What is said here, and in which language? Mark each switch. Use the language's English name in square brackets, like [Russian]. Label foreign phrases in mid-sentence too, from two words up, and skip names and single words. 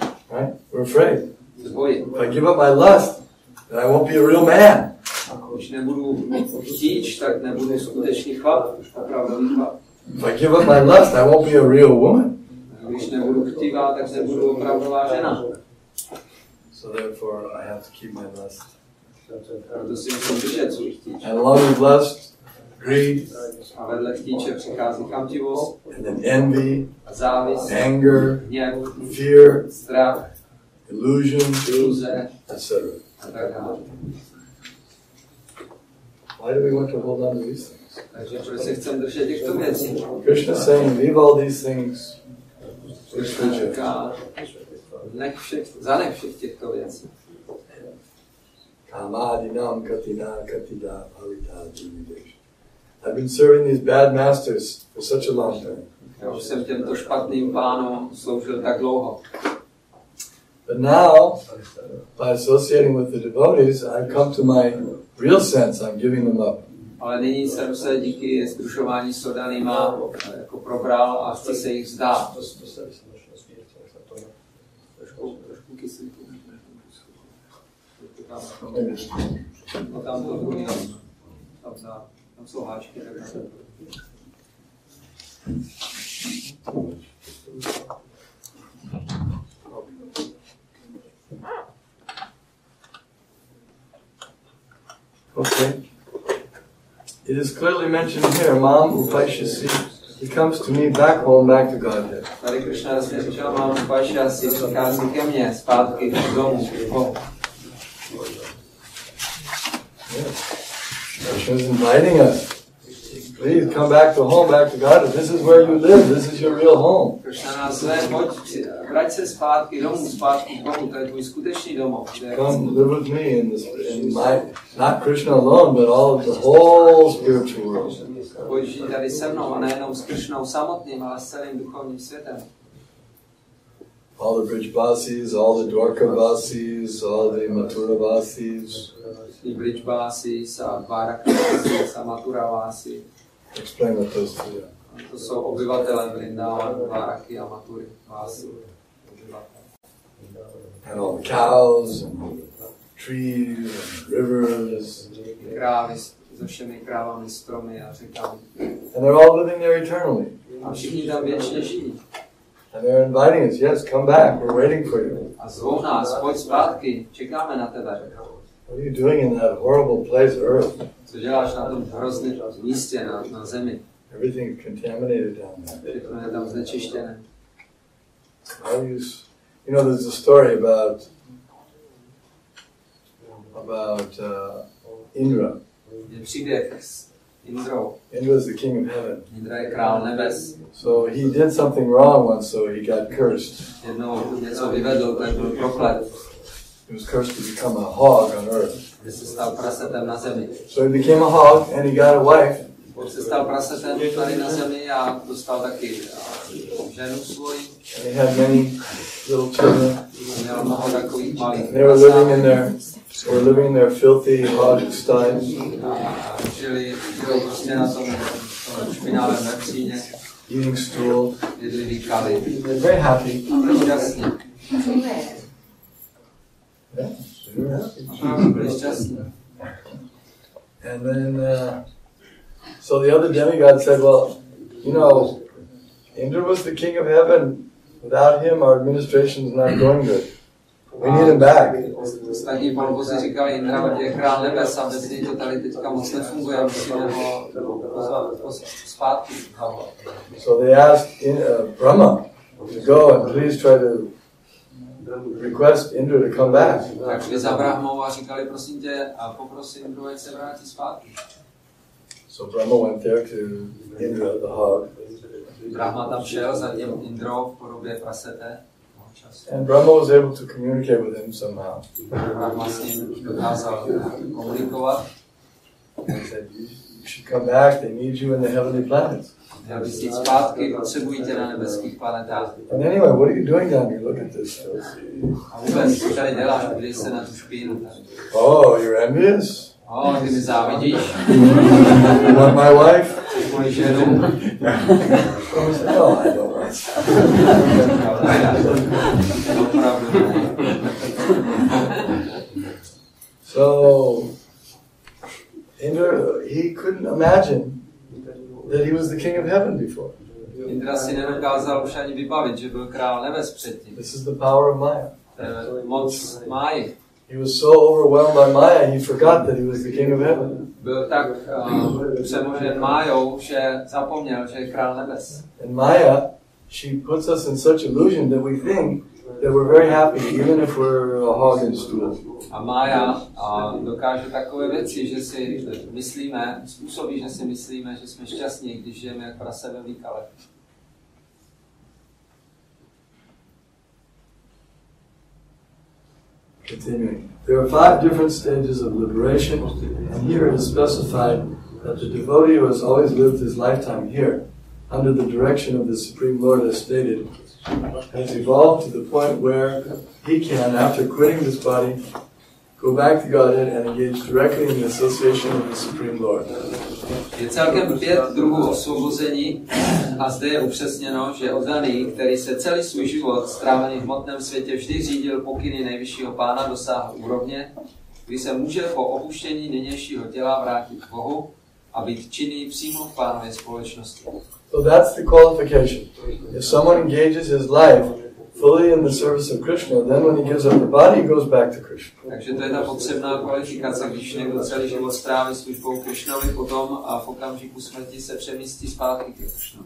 [English] Right? We're afraid. [Czech] Se bojím. [English] If I give up my lust, then I won't be a real man. [Czech] Když nebudu chtíč, tak nebudu skutečný chlap, opravdový chlap. [English] If I give up my lust, I won't be a real woman. [Czech] Když nebudu chtivá, tak nebudu opravdová žena. [English] So therefore, I have to keep my lust. [Czech] Proto si musím držet svůj chtíč. [English] And along with lust, greed, [Czech] A vedle chtíče přichází chamtivost, [English] and then envy, [Czech] závist, [English] anger, [Czech] hněv, [English] fear, [Czech] strach, [English] illusion, [Czech] iluze [English] etc. [Czech] a tak dále. [English] Why do we want to hold on to these things? [Czech] Takže proč se chceme držet těchto věcí? [English] Krishna is saying, leave all these things. [Czech] Krishna říká, zanech všech těchto věcí. [Sanskrit] Kamadinam katina katida bhavita jividesh. [English] I've been serving these bad masters for such a long time. [Czech] Já už jsem těmto špatným pánům sloužil tak dlouho. [English] But now, by associating with the devotees, I've come to my real sense. I'm giving them up. [Czech] Ale nyní jsem se díky sdružování s oddanýma jako probral a chci se jich vzdát. Trošku kyslíku. No tam to druhý, tam jsou háčky, tak na to. [English] Okay. It is clearly mentioned here, [Sanskrit] Mam Upashasi. [English] He comes to me back home, back to Godhead. [Czech] Tady Krishna jasně říkal, [Sanskrit] Mám Upashasi, [Czech] přichází ke mně, zpátky domů. [English] Krishna is inviting us. Please come back to home, back to Godhead. This is where you live. This is your real home. [Czech] Krishna nás zve, pojď, vrať se zpátky domů, zpátky k Bohu, to je tvůj skutečný domov. [English] Come live with me in my, not Krishna alone, but all of the whole spiritual world. [Czech] Pojď žít tady se mnou a nejenom s Krishnou samotným, ale s celým duchovním světem. [English] All the Brijbasis, all the Dwarkavasis, all the Mathuravasis. [Czech] I Brijbasis a Dwarkavasis a Mathuravasis. [English] Explain what those two are. [Czech] To jsou obyvatelé Vrindavanu, Dwaraky a Mathury. [English] And all the cows and trees and rivers. [Czech] Krávy se všemi krávami, stromy a řekami. [English] And they're all living there eternally. [Czech] A všichni tam věčně žijí. [English] And they're inviting us, yes, come back, we're waiting for you. [Czech] A zvou nás, pojď zpátky, čekáme na tebe. [English] What are you doing in that horrible place, Earth? [Czech] Co děláš na tom hrozném místě, na zemi? [English] Everything's contaminated down there. [Czech] Všechno je tam znečištěné. [English] You know, there's a story about Indra. [Czech] Je příběh Indrou. [English] Indra is the king of heaven. [Czech] Indra je král nebes. [English] So he did something wrong once, so he got cursed. [Czech] Jednou něco vyvedl, tak byl proklet. [English] He was cursed to become a hog on earth. [Czech] Že se stal prasetem na zemi. [English] So he became a hog and he got a wife. [Czech] On se stal prasetem tady na zemi a dostal taky ženu svoji. [English] And he had many little children. [Czech] Měl mnoho takových malých [English] They were living in their filthy hog styles. [Czech] Žili prostě na tom špinavém vepříně. [English] Eating stool. [Czech] Jedli výkaly. [English] Very happy. [Czech] Byli šťastní. [English] Yeah, they were happy. [Czech] Byli šťastní. [English] And then, so the other demigod said, well, you know, Indra was the king of heaven. Without him, our administration is not going good. We need him back. [Czech] Ostatní polbozi říkali, Indra je král nebes a bez něj to tady teďka moc nefunguje, musíme ho pozvat zpátky. [English] So they asked Rama to go and please try to request Indra to come back. [Czech] Tak šli za Brahmou a říkali, prosím tě, a poprosím Indru, ať se vrátí zpátky. [English] So Brahma went there to Indra, the hog. [Czech] Brahma tam šel za tím Indrou v podobě prasete. [English] And Brahma was able to communicate with him somehow. [Czech] Brahma s ním dokázal komunikovat. [English] He said, you should come back, they need you in the heavenly planets. [Czech] Měl bys jít zpátky, potřebují tě na nebeských planetách. [English] And anyway, what are you doing down here? Look at this. [Czech] A vůbec, co tady děláš, podívej se na tu špínu. [English] Oh, you're envious? [Czech] Ty mi závidíš. [English] You want my wife? [Czech] Chceš moji ženu? [English] No, I don't want. So, Indra, he couldn't imagine that he was the king of heaven before. [Czech] Indra si nedokázal už ani vybavit, že byl král nebes předtím. [English] This is the power of Maya. [Czech] Moc Máji. [English] He was so overwhelmed by Maya, he forgot that he was the king of heaven. [Czech] Byl tak přemožen Májou, že zapomněl, že je král nebes. [English] And Maya, she puts us in such illusion that we think that we're very happy, even if we're a hog in stool. [Czech] A Mája dokáže takové věci, že si myslíme, způsobí, že si myslíme, že jsme šťastní, když žijeme jak prase ve výkale. [English] Continuing. There are 5 different stages of liberation, and here it is specified that the devotee who has always lived his lifetime here, under the direction of the Supreme Lord as stated, has evolved to the point where he can, after quitting this body, go back to Godhead and engage directly in the association with the Supreme Lord. [Czech] Je celkem 5 druhů osvobození a zde je upřesněno, že oddaný, který se celý svůj život strávený v hmotném světě vždy řídil pokyny nejvyššího pána, dosáhl úrovně, kdy se může po opuštění nynějšího těla vrátit k Bohu a být činný přímo v pánově společnosti. [English] So that's the qualification. If someone engages his life fully in the service of Krishna, then when he gives up the body, he goes back to Krishna. [Czech] Takže to je ta potřebná kvalifikace, když někdo celý život stráví službou Krishnovi, potom a v okamžiku smrti se přemístí zpátky ke Krishnovi.